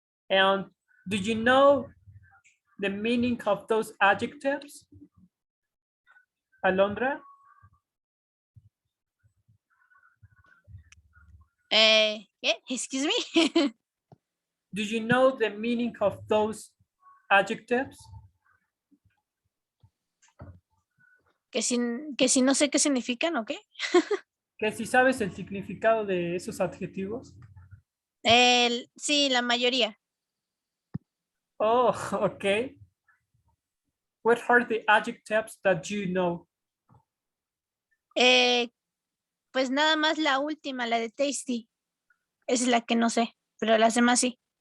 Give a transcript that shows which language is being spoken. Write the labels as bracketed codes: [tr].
[en] And do you know the meaning of those adjectives? Alondra? [es] ¿Qué? [en] Excuse me. Do you know the meaning of those adjectives? [es] que si no sé qué significan o qué. Que si sabes el significado de esos adjetivos. Sí, la mayoría. [en] Oh, okay. What are the adjectives that you know? [es] Pues nada más la última, la de tasty. Esa es la que no sé, pero las demás sí.